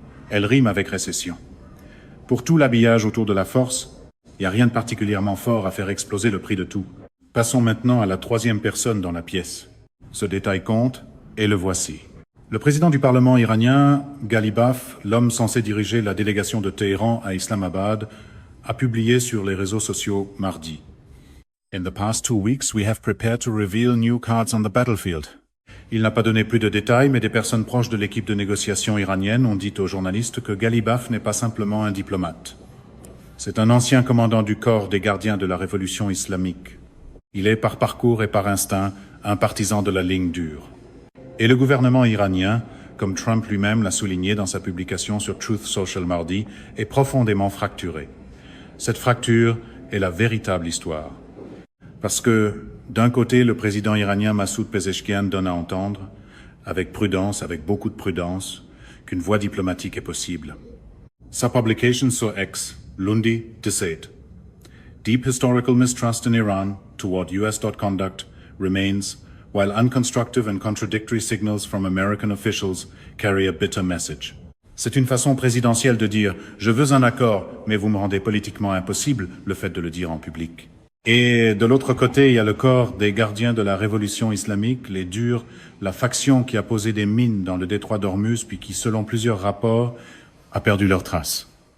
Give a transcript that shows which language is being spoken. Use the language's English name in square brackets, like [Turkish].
[French] Elle rime avec récession. Pour tout l'habillage autour de la force, il n'y a rien de particulièrement fort à faire exploser le prix de tout. Passons maintenant à la troisième personne dans la pièce. Ce détail compte, Et le voici. Le président du Parlement iranien, Ghalibaf, l'homme censé diriger la délégation de Téhéran à Islamabad, a publié sur les réseaux sociaux mardi. [English] In the past 2 weeks, we have prepared to reveal new cards on the battlefield. [French] Il n'a pas donné plus de détails, mais des personnes proches de l'équipe de négociation iranienne ont dit aux journalistes que Ghalibaf n'est pas simplement un diplomate. C'est un ancien commandant du corps des gardiens de la révolution islamique. Il est par parcours et par instinct un partisan de la ligne dure. Et le gouvernement iranien, comme Trump lui-même l'a souligné dans sa publication sur Truth Social mardi, est profondément fracturé. Cette fracture est la véritable histoire. Parce que, d'un côté, le président iranien Massoud Pezeshkian donne à entendre, avec prudence, avec beaucoup de prudence, qu'une voie diplomatique est possible. Sa publication sur X, lundi 17. [English] Deep historical mistrust in Iran toward U.S. conduct remains, while unconstructive and contradictory signals from American officials carry a bitter message. [French] C'est une façon présidentielle de dire « je veux un accord, mais vous me rendez politiquement impossible » le fait de le dire en public. Et de l'autre côté, il y a le corps des gardiens de la révolution islamique, les durs, la faction qui a posé des mines dans le détroit d'Ormuz, puis qui, selon plusieurs rapports, a perdu leurs traces.